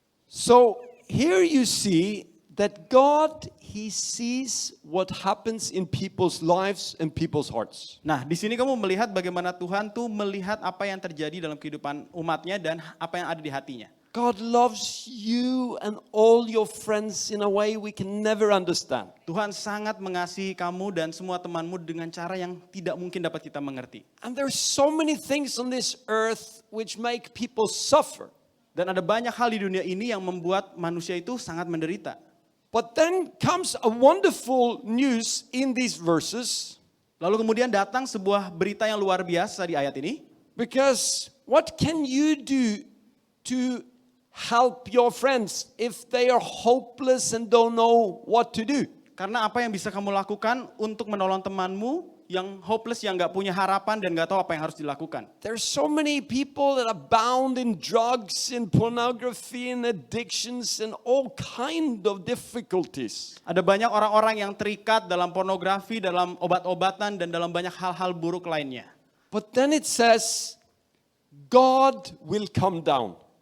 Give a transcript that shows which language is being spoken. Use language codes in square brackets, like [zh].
[en] So here you see that God, He sees what happens in people's lives and people's hearts. [id] Nah, di sini kamu melihat bagaimana Tuhan tuh melihat apa yang terjadi dalam kehidupan umatnya dan apa yang ada di hatinya. [en] God loves you and all your friends in a way we can never understand. [id] Tuhan sangat mengasihi kamu dan semua temanmu dengan cara yang tidak mungkin dapat kita mengerti. [en] And there's so many things on this earth which make people suffer. [id] Dan ada banyak hal di dunia ini yang membuat manusia itu sangat menderita. [en] But then comes a wonderful news in these verses, [id] Lalu kemudian datang sebuah berita yang luar biasa di ayat ini. [en] because what can you do to help your friends if they are hopeless and don't know what to do? [id] Karena apa yang bisa kamu lakukan untuk menolong temanmu yang hopeless, yang gak punya harapan dan gak tahu apa yang harus dilakukan. [en] There's so many people that are bound in drugs, in pornography, in addictions, and all kind of difficulties. [id] Ada banyak orang-orang yang terikat dalam pornografi, dalam obat-obatan, dan dalam banyak hal-hal buruk lainnya. [en] But then it says, God will come down.